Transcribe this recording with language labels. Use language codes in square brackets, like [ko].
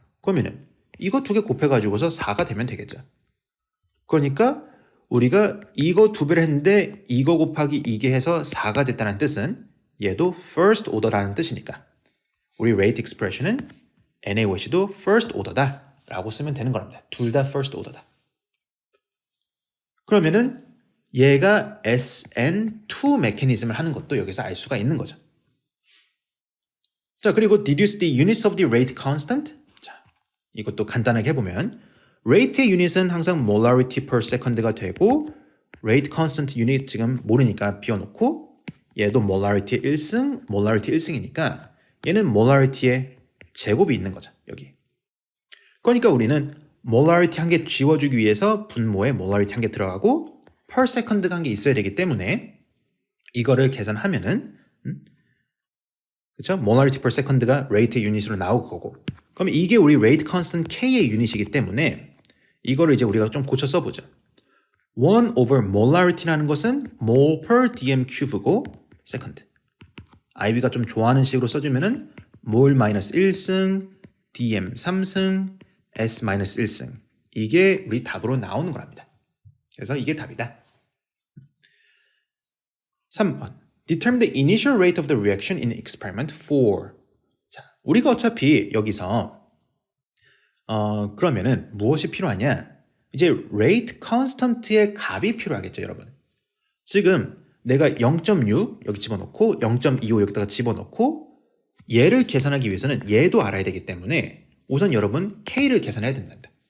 [ko] 그러면은 이거 2개 곱해가지고서 4가 되면 되겠죠. 그러니까 우리가 이거 2배를 했는데 이거 곱하기 이게 해서 4가 됐다는 뜻은 얘도 first order라는 뜻이니까 우리 rate expression은 NaOH도 first order다 라고 쓰면 되는 겁니다. 둘 다 first order다. 그러면은 얘가 SN2 메커니즘을 하는 것도 여기서 알 수가 있는 거죠. 자, 그리고 [en] deduce the units of the rate constant. [ko] 자, 이것도 간단하게 해보면 rate의 유닛은 항상 molarity per second가 되고 rate constant 유닛 지금 모르니까 비워놓고 얘도 molarity의 1승, molarity 1승이니까 얘는 molarity의 제곱이 있는 거죠. 여기. 그러니까 우리는 molarity 한 개 지워주기 위해서 분모에 molarity 한 개 들어가고 per second가 한 개 있어야 되기 때문에 이거를 계산하면은 그렇죠? molarity per second가 rate의 유닛으로 나올 거고 그럼 이게 우리 rate constant K의 유닛이기 때문에 이거를 이제 우리가 좀 고쳐 써보죠. 1 over molarity라는 것은 mol per dm cube고 second. IB가 좀 좋아하는 식으로 써주면은 mol 마이너스 1승, dm 3승, s 마이너스 1승. 이게 우리 답으로 나오는 거랍니다. 그래서 이게 답이다. 3번. [en] Determine the initial rate of the reaction in experiment 4. [ko] 자, 우리가 어차피 여기서 그러면은 무엇이 필요하냐? 이제 rate constant의 값이 필요하겠죠, 여러분. 지금 내가 0.6 여기 집어넣고 0.25 여기다가 집어넣고 얘를 계산하기 위해서는 얘도 알아야 되기 때문에 우선 여러분 K를 계산해야 된단다.